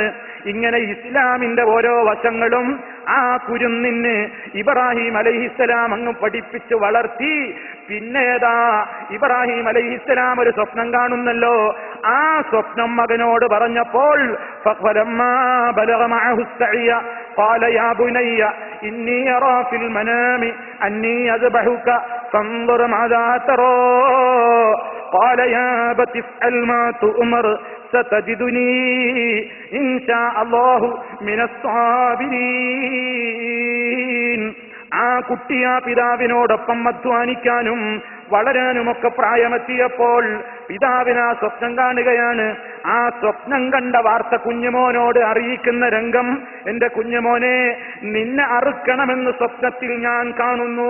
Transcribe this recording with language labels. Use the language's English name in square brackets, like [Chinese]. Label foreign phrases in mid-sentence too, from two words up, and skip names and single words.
[Malayalam] ഇങ്ങനെ ഇസ്ലാമിന്റെ ഓരോ വശങ്ങളും ആ കുരുന്നിന് ഇബ്രാഹിം അലൈഹിസ്സലാം അങ്ങ് പഠിപ്പിച്ചു വളർത്തി. പിന്നേതാ ഇബ്രാഹിം അലൈഹിസ്സലാം ഒരു സ്വപ്നം കാണുന്നല്ലോ. ആ സ്വപ്നം മകനോട് പറഞ്ഞപ്പോൾ [Arabic] فلما بلغ معه السعي قال يا بني إني أرى في المنام أني أذبحك فانظر ماذا ترى قال يا أبت افعل ما تؤمر ستجدني إن شاء الله من الصابرين. [Malayalam] ആ കുട്ടി ആ പിതാവിനോടൊപ്പം അധ്വാനിക്കാനും വളരാനുമൊക്കെ പ്രായമെത്തിയപ്പോൾ പിതാവിന് ആ സ്വപ്നം കാണുകയാണ്. ആ സ്വപ്നം കണ്ട വാർത്ത കുഞ്ഞുമോനോട് അറിയിക്കുന്ന രംഗം, എന്റെ കുഞ്ഞുമോനെ, നിന്നെ അറുക്കണമെന്ന് സ്വപ്നത്തിൽ ഞാൻ കാണുന്നു.